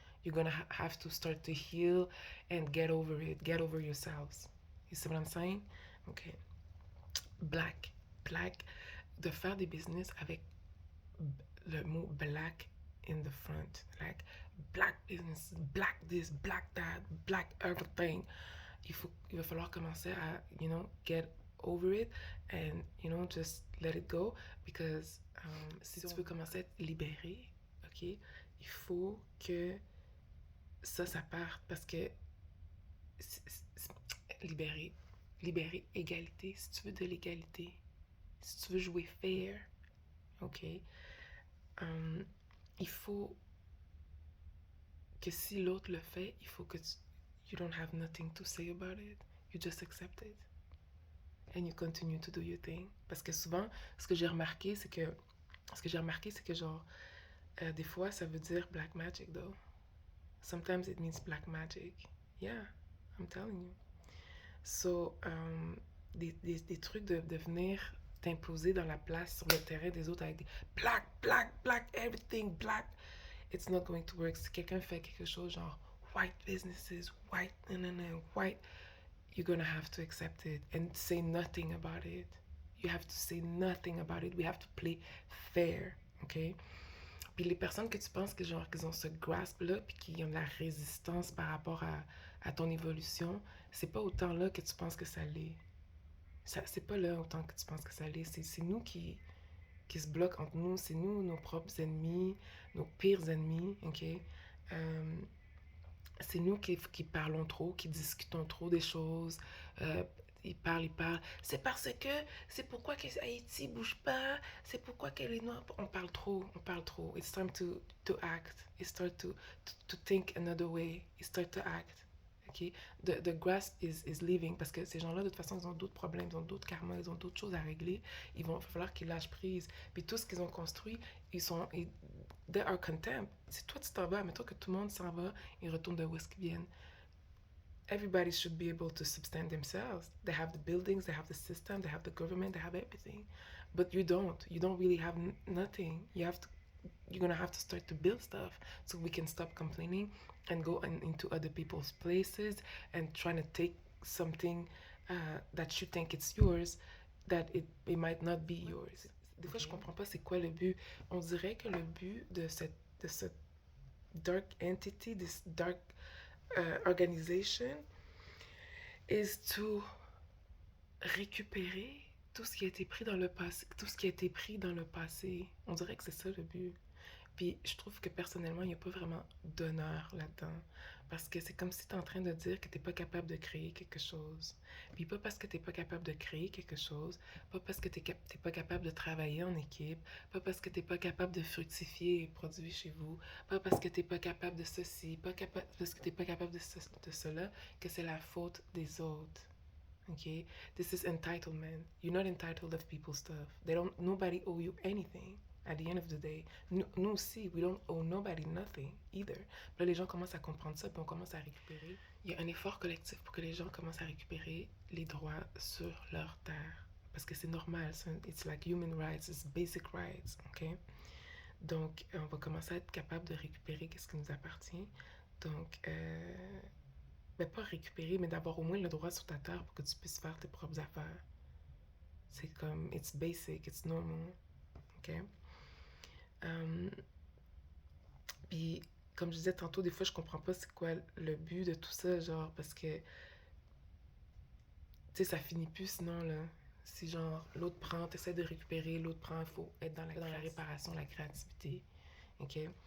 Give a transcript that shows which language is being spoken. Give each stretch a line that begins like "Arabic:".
English: You're gonna have to start to heal and get over it, get over yourselves. You see what I'm saying? Okay. Black.
French: De faire des business avec le mot
English: black in the front. Like, black business, black this, black that, black everything.
French: Il va falloir commencer à,
English: get over it and, just let it go.
French: Because si tu veux commencer à être libéré, OK, il faut que ça parte. Parce que libérer, égalité, si tu veux de l'égalité, si tu veux jouer fair, OK, il faut que si l'autre le fait, il faut que
English: you don't have nothing to say about it, you just accept it and you continue to do your thing.
French: Parce que souvent, ce que j'ai remarqué, c'est que genre, des fois, ça veut dire black magic though.
English: Sometimes it means black magic. Yeah, I'm telling you.
French: So, des trucs de venir t'imposer dans la place sur le terrain des autres avec des black, everything black.
English: It's not going to work.
French: Si quelqu'un fait quelque chose genre
English: white businesses, white, white, you're gonna have to accept it and say nothing about it. You have to say nothing about it. We have to play fair, OK?
French: Puis les personnes que tu penses que genre qu'ils ont ce grasp-là puis qui ont de la résistance par rapport à ton évolution, c'est pas autant là que tu penses que ça l'est. C'est pas là autant que tu penses que ça l'est. C'est nous qui se bloquent entre nous. C'est nous, nos propres ennemis, nos pires ennemis, OK? C'est nous qui parlons trop, qui discutons trop des choses. Ils parlent. C'est parce que, c'est pourquoi que Haïti bouge pas, c'est pourquoi qu'elle est noire. On parle trop.
English: It's time to act. It's time to think another way. It's time to act. Okay? The grasp is leaving
French: parce que ces gens-là, de toute façon, ils ont d'autres problèmes, ils ont d'autres karmas, ils ont d'autres choses à régler. Il va falloir qu'ils lâchent prise. Puis tout ce qu'ils ont construit,
English: they are content.
French: Si toi tu t'en vas, mettons que tout le monde s'en va, ils retournent de où est-ce qu'ils viennent.
English: Everybody should be able to sustain themselves. They have the buildings, they have the system, they have the government, they have everything. But you don't. You don't really have nothing. You have to you're gonna have to start to build stuff so we can stop complaining and go into other people's places and trying to take something that you think it's yours, that it might not be yours.
French: Des fois, je comprends pas c'est quoi le but. On dirait que le but de cette dark entity,
English: this dark organization,
French: is to récupérer tout ce qui a été pris dans le passé, tout ce qui a été pris dans le passé. On dirait que c'est ça le but. Puis je trouve que personnellement, il n'y a pas vraiment d'honneur là-dedans. Parce que c'est comme si tu es en train de dire que tu n'es pas capable de créer quelque chose. Puis pas parce que tu n'es pas capable de créer quelque chose, pas parce que tu n'es pas capable de travailler en équipe, pas parce que tu n'es pas capable de fructifier et produire chez vous, pas parce que tu n'es pas capable de ceci, pas parce que tu n'es pas capable de cela, que c'est la faute des autres.
English: Okay? This is entitlement. You're not entitled of people's stuff. Nobody owe you anything at the end of the day.
French: Nous aussi,
English: we don't owe nobody nothing either.
French: Puis là, les gens commencent à comprendre ça, puis on commence à récupérer. Il y a un effort collectif pour que les gens commencent à récupérer les droits sur leur terre. Parce que c'est normal,
English: it's like human rights, it's basic rights,
French: ok? Donc, on va commencer à être capable de récupérer ce qui nous appartient. Donc, ben pas récupérer, mais d'avoir au moins le droit sur ta terre pour que tu puisses faire tes propres affaires. C'est comme,
English: it's basic, it's normal, ok?
French: Puis, comme je disais tantôt, des fois, je comprends pas c'est quoi le but de tout ça, genre, parce que, tu sais, ça finit plus sinon, là. Si, genre, l'autre prend, t'essaies de récupérer, l'autre prend, il faut être dans la réparation, la créativité, ok?